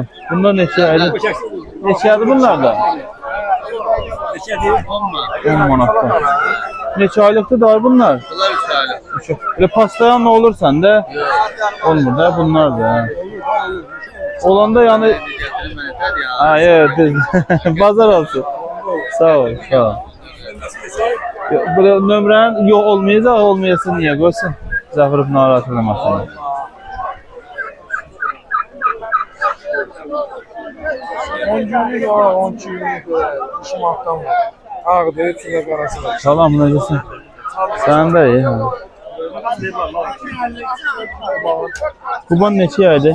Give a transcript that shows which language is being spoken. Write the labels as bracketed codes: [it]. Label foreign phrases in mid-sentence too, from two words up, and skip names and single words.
[az] Bunlar neçə? Bu çəksin. Neçədir bunlar da? Neçədir? 10 manatdan. Neçə aylıqdır da bunlar? Bunlar 3 aylık. Elə pastayan nə olur səndə? Olmur da bunlar da. Hə. Olanda yəni [tr] Getirin beni yeter ya. ha evet. Bazar olsun. Sağ ol, sağ ol. [az] Böyle nömrən yox olmayacaq, olmayasın niyə qoysun? Zəfirib narahat eləməsin. Günlük var, 12 günlük var. 2 manatdan var. Ağdır, içində qarası var. Salam, necəsən? Sən də iyi. Hə. Kuban neçə aydı?